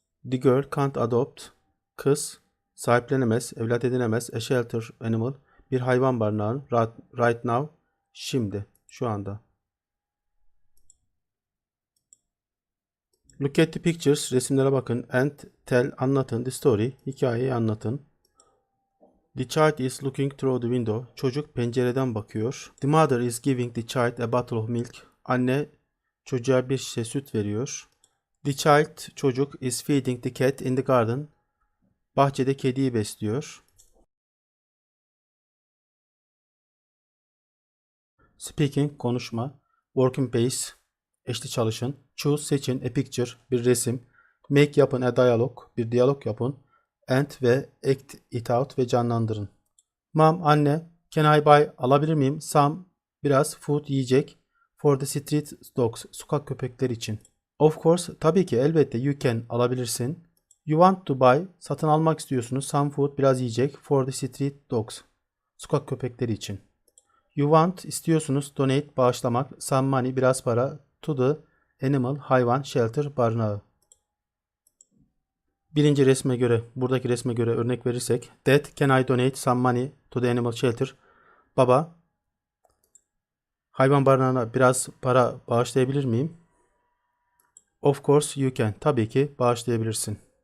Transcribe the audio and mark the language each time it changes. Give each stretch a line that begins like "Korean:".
English: The girl can't adopt, kız, sahiplenemez,
Turkish: evlat edinemez.
English: A shelter animal,
Turkish: bir hayvan barınağı.
English: Right now,
Turkish: şimdi, şu anda.
English: Look at the pictures,
Turkish: resimlere bakın.
English: And tell, anlatın. The story,
Turkish: hikayeyi anlatın.
English: The child is looking through the window.
Turkish: Çocuk pencereden bakıyor.
English: The mother is giving the child a bottle of milk.
Turkish: Anne çocuğa bir şişe süt veriyor.
English: The child, çocuk, is feeding the cat in the garden.
Turkish: Bahçede kediyi besliyor. Speaking, konuşma.
English: Working base,
Turkish: eşli çalışın. Choose, seçin.
English: A picture,
Turkish: bir resim. Make, yapın.
English: A dialogue,
Turkish: bir diyalog yapın.
English: And ve act it out
Turkish: ve canlandırın.
English: Mom, anne, can I buy,
Turkish: alabilir miyim?
English: Some, biraz, food, yiyecek. For the street dogs,
Turkish: sokak köpekleri için.
English: Of course,
Turkish: tabii ki, elbette,
English: you can, alabilirsin. You want to buy,
Turkish: satın almak istiyorsunuz.
English: Some food, biraz yiyecek. For the street dogs,
Turkish: sokak köpekleri için.
English: You want, istiyorsunuz. Donate, bağışlamak. Some money,
Turkish: biraz para.
English: To the animal, hayvan, shelter, barınağı.
Turkish: Birinci resme göre, buradaki resme göre örnek verirsek.
English: Dad, can I donate some money to the animal shelter?
Turkish: Baba, hayvan barınağına biraz para bağışlayabilir miyim?
English: Of course you can.
Turkish: Tabii ki bağışlayabilirsin.